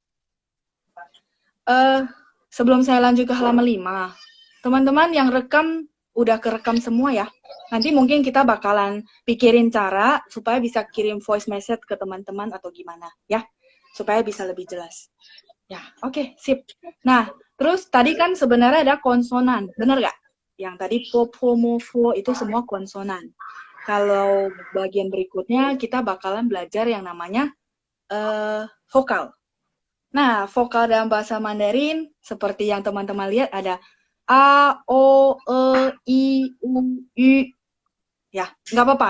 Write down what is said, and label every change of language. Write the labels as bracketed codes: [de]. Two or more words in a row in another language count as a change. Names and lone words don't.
[id] Sebelum saya lanjut ke halaman 5, teman-teman yang rekam udah kerekam semua ya. Nanti mungkin kita bakalan pikirin cara supaya bisa kirim voice message ke teman-teman atau gimana ya. Supaya bisa lebih jelas. Ya, oke, sip. Nah, terus tadi kan sebenarnya ada konsonan, bener nggak? Yang tadi [zh] po, po, mo, [id] fo itu semua konsonan. Kalau bagian berikutnya kita bakalan belajar yang namanya vokal. Nah, vokal dalam bahasa Mandarin seperti yang teman-teman lihat ada A, O, E, I, U, Y. Ya, nggak apa-apa.